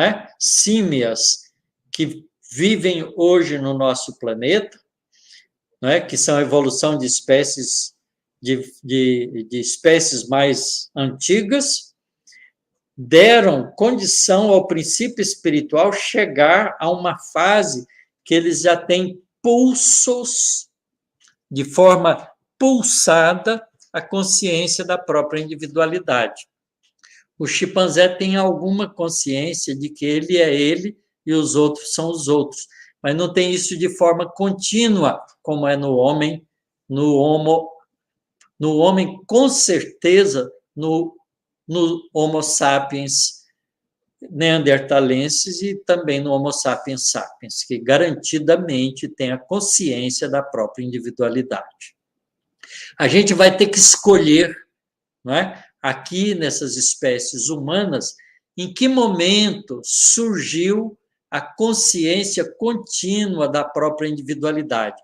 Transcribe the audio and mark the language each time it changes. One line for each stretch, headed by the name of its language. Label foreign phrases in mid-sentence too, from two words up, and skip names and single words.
Portuguese: é, símias que vivem hoje no nosso planeta, não é, que são a evolução de espécies de espécies mais antigas, deram condição ao princípio espiritual chegar a uma fase que eles já têm pulsos, de forma pulsada, a consciência da própria individualidade. O chimpanzé tem alguma consciência de que ele é ele e os outros são os outros, mas não tem isso de forma contínua, como é no homem, no homem, com certeza, no Homo sapiens neandertalenses e também no Homo sapiens sapiens, que garantidamente tem a consciência da própria individualidade. A gente vai ter que escolher, não é? Aqui nessas espécies humanas, em que momento surgiu a consciência contínua da própria individualidade.